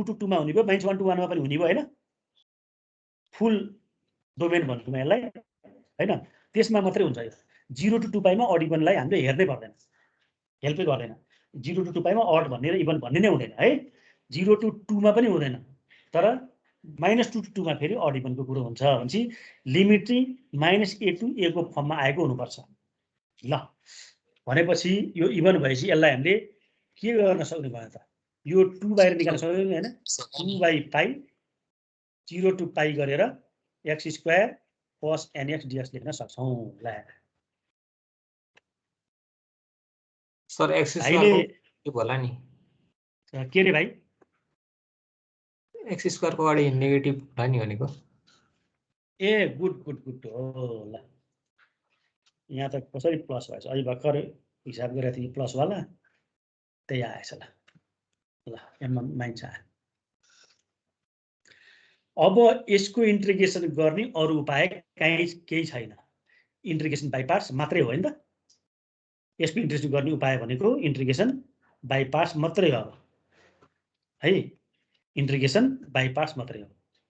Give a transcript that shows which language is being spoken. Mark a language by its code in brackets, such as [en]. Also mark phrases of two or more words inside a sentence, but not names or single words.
[ne] टु 2 मा हुने भयो माइनस 1 टु 1 मा पनि हुने भयो हैन [en] full domain [ne] भन्छु म यसलाई हैन त्यसमा मात्रै हुन्छ यो 0 टु 2 पाई मा [en] odd even [ne] हामीले हेर्नै पर्दैन हेल्पै गर्दैन 0 टु 2 पाई मा अड भन्ने र इभन भन्ने नै हुँदैन है 0 टु 2 मा पनि हुँदैन तर माइनस 2 टु 2 मा फेरि [en] odd even [ne] कुरो हुन्छ भनेपछि लिमिट चाहिँ माइनस a टु a को फर्ममा आएको हुनुपर्छ ल भनेपछि यो इभन भएपछि यसलाई हामीले के गर्न सक्ने भयो त यो 2 बाहिर निकाल्न सक्दैन हैन 2/पाई 0 टु पाई गरेर x स्क्वायर cos nx dx लेख्न सक्छौं ल सर [en] x square [ne] के होला नि के रे भाइ [en] x square [ne] को अगाडि नेगेटिभ होला नि भनेको ए [en] good good good [ne] हो ल यहाँ त कसरी प्लस भएछ अहिले भर्खर हिसाब गरेको थिएँ प्लस वाला त्यही आएछ ल ल एममा माइन्छ अब यसको इन्टिग्रेसन गर्ने अरु उपाय केही छैन [en] integration by parts [ne] मात्रै हो हैन त यसको इन्टिग्रेसन गर्ने उपाय भनेको [en] integration by parts [ne] मात्रै हो है [en] integration by parts [ne] मात्रै हो